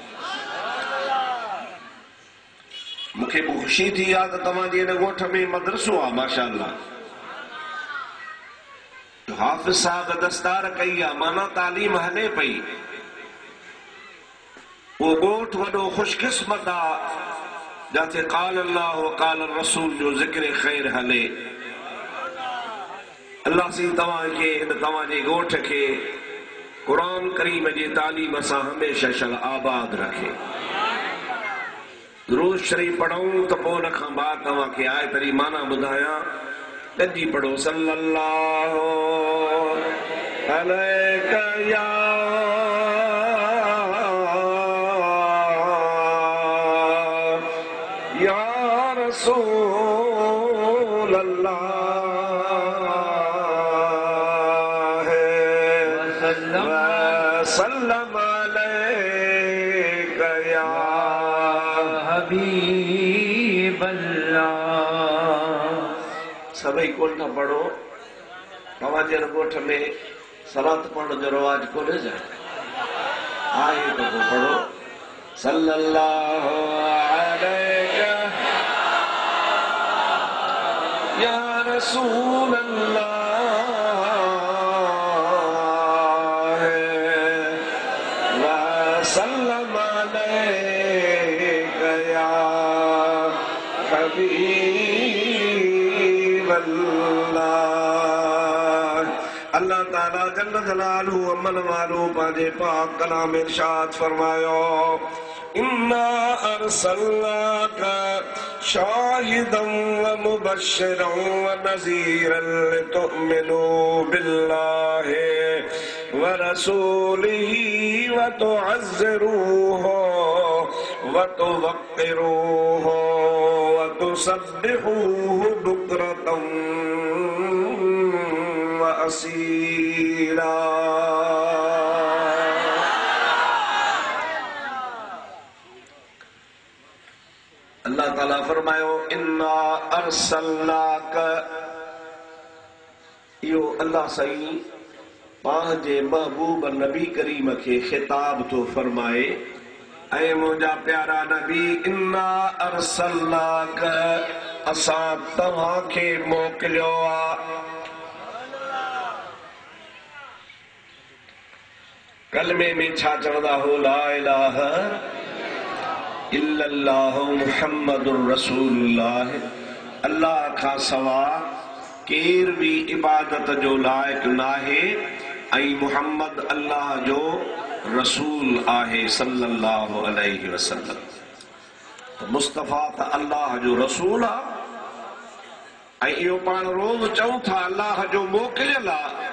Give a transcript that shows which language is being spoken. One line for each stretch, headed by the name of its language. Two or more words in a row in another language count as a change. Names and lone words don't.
Sindhi: मूंखे बि ख़ुशी थी आहे त तव्हांजे हिन ॻोठ में मदरसो आहे माशाअल्लाह। हाफ़िज़ साहब दस्तार कई आहे, माना तालीम हले पई। उहो ॻोठ वॾो ख़ुशकिस्मत आहे जिथे
Arabic: قال الله وقال رسول
Sindhi: जो ज़िक्र ख़ैर हले। अल्लाह सी तव्हांखे हिन तव्हांजे ॻोठ खे क़ुरान करीम जी तालीम सां हमेशह शल आबाद रखे। दुरूद शरीफ़ पढ़ूं त पोइ उन खां बाद तव्हांखे आयत जी माना ॿुधायां। गॾिजी पढ़ो सल्लल्लाहु
Arabic: عليك يا رسول الله وسلم عليك يا حبيب الله.
Sindhi: था पढ़ो तव्हांजे ॻोठ में सलात पढ़ण जो रवाज कोन्हे छा? आहे त पोइ पढ़ो
Arabic: صلى الله عليك يا رسول الله وسلم عليك يا حبيب الله.
Sindhi: अल्लाह ताला
Arabic: جل جلاله
Sindhi: अमन वालू पांजे पाक कलाम इरशाद फरमायो
Arabic: إنا أرسلناك شاهدا ومبشرا ونذيرا لتؤمنوا بالله ورسوله وتعزروه وتوقروه وتسبحوه بكرة وأصيلا.
Sindhi: अल्लाह ताला फरमायो
Arabic: إنا أرسلناك,
Sindhi: यो अल्लाह सही पंहिंजे महबूब नबी करीम के खिताब तो फरमाए ऐ मुंहिंजा प्यारा नबी
Arabic: إنا أرسلناك,
Sindhi: असां तव्हांखे मोकिलियो आहे। कलमे में छा चवंदा हो
Arabic: لا إله إلا الله محمد رسول الله,
Sindhi: अल्लाह खां सवा केर भी इबादत जो लायक नाहे ऐं मुहम्मद अल्लाह जो रसूल आहे
Arabic: صلى الله عليه وسلم.
Sindhi: तो मुस्तफा त अल्लाह जो रसूल आहे ऐं इहो पाण रोज़ चऊं था अल्लाह जो मोकिलियल आहे।